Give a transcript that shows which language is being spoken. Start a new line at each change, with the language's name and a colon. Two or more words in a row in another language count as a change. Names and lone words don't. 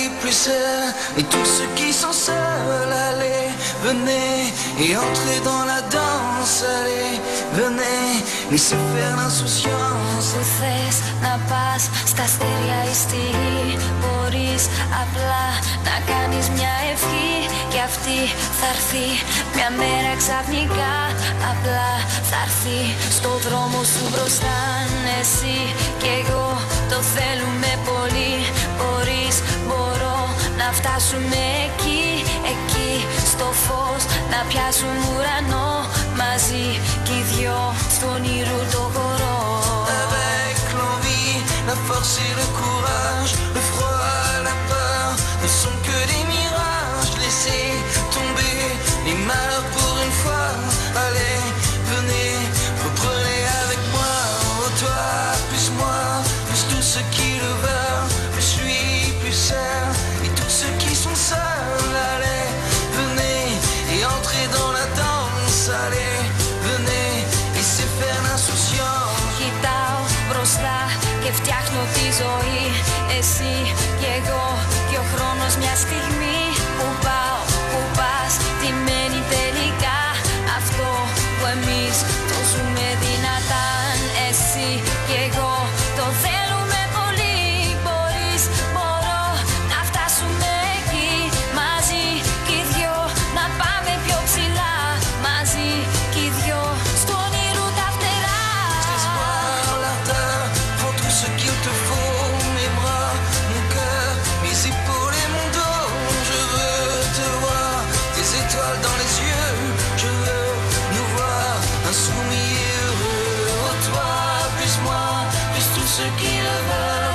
French: plus seul. Et tous ceux qui sont seuls, allez, venez et entrez dans la danse. Allez, venez, laissez faire l'insouciance.
Greek: Που θες να πας στα αστέρια ή στη γη, μπορείς απλά να κάνεις μια ευχή και αυτή θα έρθει μια μέρα ξαφνικά. Απλά θα έρθει στο δρόμο σου μπροστά. Εσύ και εγώ το θέλουμε πολύ. Μπορείς, μπορώ να φτάσουμε εκεί, εκεί στο φως να πιάσουμε ουρανό μαζί κι οι δυο στον ήρου το χορό.
French: Avec l'envie, la force et le courage, le froid, la peur ne sont que des mirages. Laissez tomber les malheurs pour une fois. Allez, venez, reprenez avec moi. Oh toi, plus moi, plus tous ceux qui le veulent. Plus lui, plus elle, et tous ceux qui sont seuls. Allez, venez et entrez dans la danse. Allez, venez, laissez faire l'insouciance.
Greek: Κοιτάω μπροστά και φτιάχνω τη ζωή. Εσύ και εγώ και ο χρόνος μια στιγμή. Που πάω, που πας, τι μένει τελικά. Αυτό που εμείς το ζούμε δυνατά. Εσύ και εγώ το θέλουμε πολύ. Μπορείς, μπορώ να φτάσουμε εκεί. Μαζί κι οι δυο να πάμε πιο ψηλά. Μαζί κι οι δυο στον ήρου τα φτερά.
French: Prends tout ce qu'il te faut, mes bras, mon cœur, mes épaules et mon dos. Je veux te voir, tes étoiles dans les yeux. Je veux nous voir insoumis et heureux. Oh toi, plus moi, plus tous ceux qui le veulent.